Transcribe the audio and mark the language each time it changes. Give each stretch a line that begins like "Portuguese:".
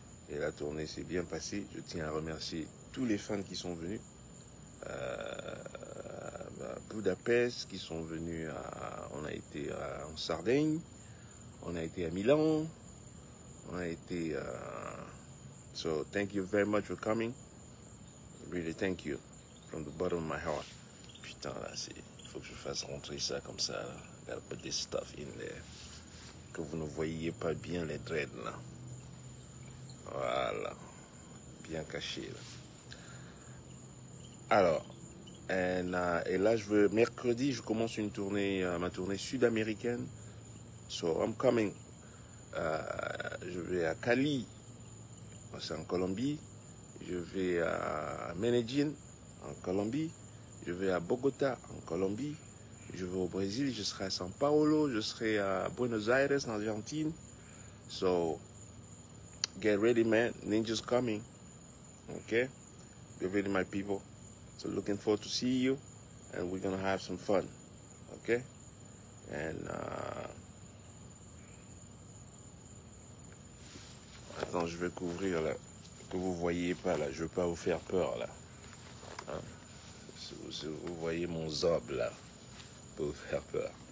French: Et la tournée s'est bien passée. Je tiens à remercier tous les fans qui sont venus. À Budapest, qui sont venus on a été en Sardaigne, on a été à Milan, on a été
English: so thank you very much for coming. Really thank you from the bottom of my heart.
French: Putain là, il faut que je fasse rentrer ça comme ça là.
English: Gotta put this stuff in there.
French: Que vous ne voyiez pas bien les dreads là. Voilà, bien caché là. Alors, et là, mercredi, je commence une tournée, ma tournée sud-américaine.
English: So, I'm coming.
French: Je vais à Cali, c'est en Colombie. Je vais à Medellín, en Colombie. Je vais à Bogota, en Colombie. Je vais au Brésil, je serai à São Paulo. Je serai à Buenos Aires, en Argentine.
English: So, get ready, man. Ninja's coming. Okay? Get ready, my people. So looking forward to see you, and we're gonna have some fun, okay? And
French: attends, je vais couvrir là, que vous voyez pas là. Je veux pas vous faire peur là. Hein? Si vous voyez mon zob là, pour vous faire peur.